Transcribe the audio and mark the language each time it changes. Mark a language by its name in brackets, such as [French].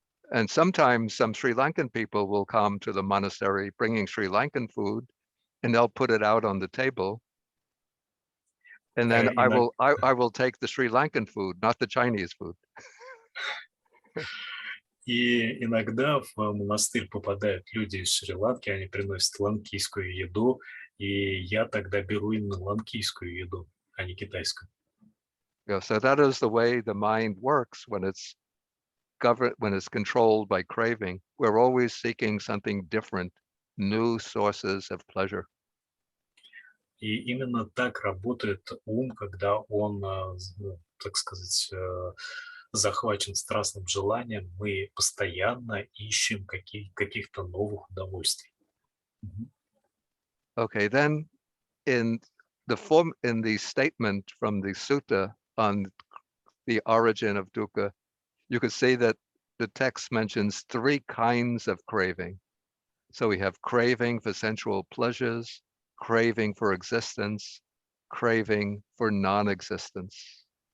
[English] And sometimes some Sri Lankan people will come to the monastery bringing Sri Lankan food, and they'll put it out on the table. And then I will take the Sri Lankan food, not the Chinese food. [Russian] И иногда в монастырь попадают люди из Шри-Ланки, они приносят ланкийскую еду, и я тогда беру именно ланкийскую еду, а не китайском. [English] Yeah, so that is the way the mind works when it's governed, when it's controlled by craving. We're always seeking something different, new sources of pleasure. [Russian] И именно так работает ум, когда он, так сказать, захвачен страстным желанием, мы постоянно ищем каких-то новых удовольствий. [English] Okay, then in the statement from the sutta on the origin of dukkha, you could say that the text mentions three kinds of craving. So we have craving for sensual pleasures, craving for existence, craving for non-existence.